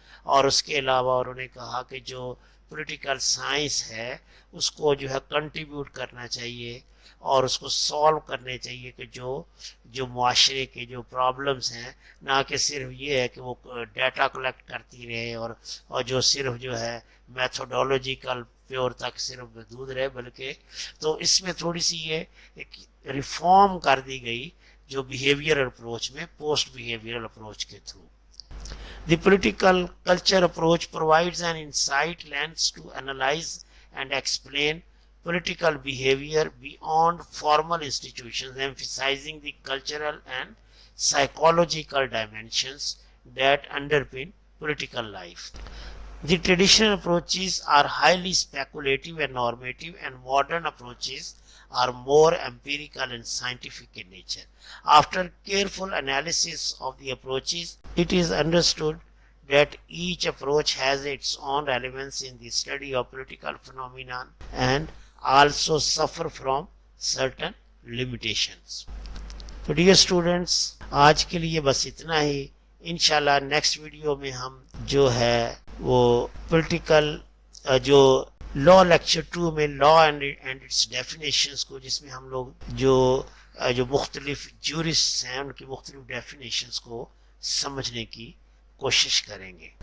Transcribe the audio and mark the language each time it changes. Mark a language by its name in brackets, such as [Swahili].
[Urdu] اور اس کے علاوہ انہوں نے کہا کہ جو پولیٹیکل سائنس ہے اس کو جو ہے کنٹریبیوٹ کرنا چاہیے اور اس کو سالو کرنے چاہیے کہ جو معاشرے کے جو پرابلمس ہیں، نہ کہ صرف یہ ہے کہ وہ ڈیٹا کلیکٹ کرتی رہے اور جو صرف جو ہے میتھوڈولوجیکل پیور تک صرف محدود رہے، بلکہ تو اس میں تھوڑی سی یہ ایک ریفارم کر دی گئی جو بیہیویئر اپروچ میں پوسٹ بیہیویئر اپروچ کے through. [English] The political culture approach provides an insight lens to analyze and explain political behavior beyond formal institutions, emphasizing the cultural and psychological dimensions that underpin political life. The traditional approaches are highly speculative and normative, and modern approaches are more empirical and scientific in nature. After careful analysis of the approaches, it is understood that each approach has its own relevance in the study of political phenomena and also suffer from certain limitations. So dear students, [Urdu] آج کے لیے بس اتنا ہی. انشاءاللہ next video میں ہم جو ہے وہ پولیٹیکل جو لا لیکچر 2 میں لا اینڈ اٹس ڈیفینیشنز کو، جس میں ہم لوگ جو مختلف جورسٹس ہیں ان کی مختلف ڈیفینیشنز کو سمجھنے کی کوشش کریں گے.